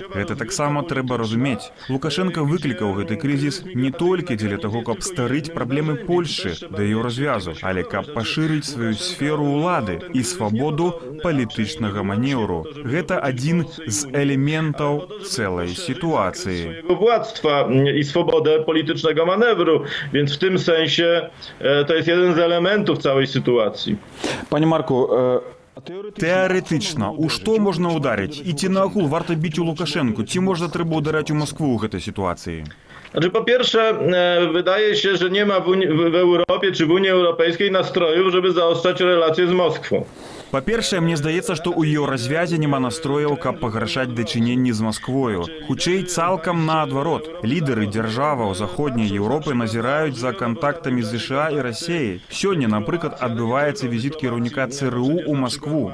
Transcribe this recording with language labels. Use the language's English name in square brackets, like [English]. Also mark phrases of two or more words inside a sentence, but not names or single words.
[Belarusian] Гэта таксама трэба разумець. Лукашенко выклікаў гэты крызіс не толькі дзеля таго, каб старыць праблемы Польшы да яе развязу, але каб пашырыць сваю сферу ўлады і свабоду палітычнага манеўру. Гэта адзін з элементаў цэлай сітуацыі. [Polish] Swojego władztwa i swobodę politycznego manewru, więc w tym sensie to jest jeden z elementów całej sytuacji. [Belarusian] Пане Марку, Тэарэтычна, у што можна ўдарыць? І ці наогул варта біць у Лукашэнку? Ці можна трэба ўдараць у Маскву ў гэтай сітуацыі? [Polish] Znaczy, po pierwsze, wydaje się, że nie ma w Europie czy w Unii Europejskiej nastrojów, żeby zaostrzać relacje z Moskwą. [Belarusian] Па-першае, мне здаецца, што ў еўразвязе няма настрояў, каб пагаршаць дачыненні з Масквою. Хутчэй, цалкам наадварот. Лідары дзяржаваў заходняй Еўропы назіраюць за кантактамі з США і Расіяй. Сёння, напрыклад, адбываецца візіт кіраўніка ЦРУ ў Маскву.